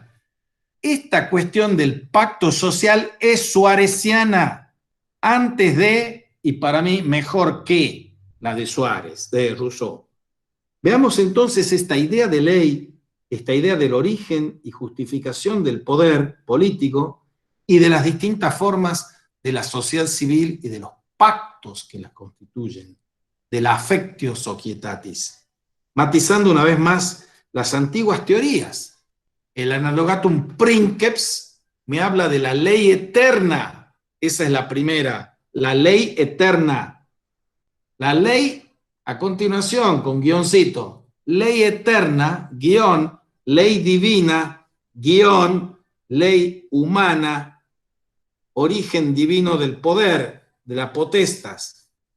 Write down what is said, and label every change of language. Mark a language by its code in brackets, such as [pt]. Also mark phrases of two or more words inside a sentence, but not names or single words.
[es] Esta cuestión del pacto social es suareciana, antes de, y para mí mejor que la de Suárez, de Rousseau. Veamos entonces esta idea de ley, esta idea del origen y justificación del poder político y de las distintas formas de la sociedad civil y de los pactos que las constituyen, de la [la] affectio societatis, [es] matizando una vez más las antiguas teorías. El [la] analogatum princeps [es] me habla de la ley eterna, esa es la primera, la ley eterna. La ley, a continuación, con guioncito, ley eterna, guión, ley divina, guión, ley humana, origen divino del poder, de la potestas.